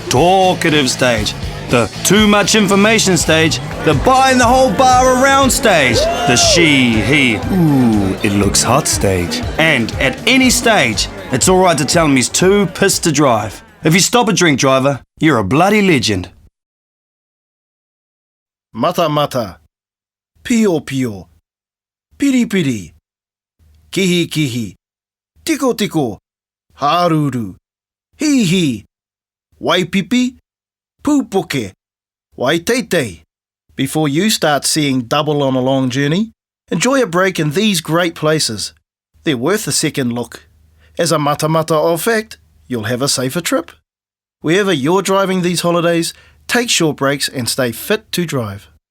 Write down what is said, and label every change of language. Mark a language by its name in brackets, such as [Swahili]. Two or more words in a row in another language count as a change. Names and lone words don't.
[English] The talkative stage. The too much information stage, the buying the whole bar around stage, the she, he, ooh, it looks hot stage. And at any stage, it's alright to tell him he's too pissed to drive. If you stop a drink driver, you're a bloody legend. [Māori] Mata mata, pio pio, piri piri, kihi kihi, tiko tiko, haruru, hi hi, waipipi, pupoke, waiteite. [English] Before you start seeing double on a long journey, enjoy a break in these great places. They're worth a second look. As a mata of fact, you'll have a safer trip. Wherever you're driving these holidays, take short breaks and stay fit to drive.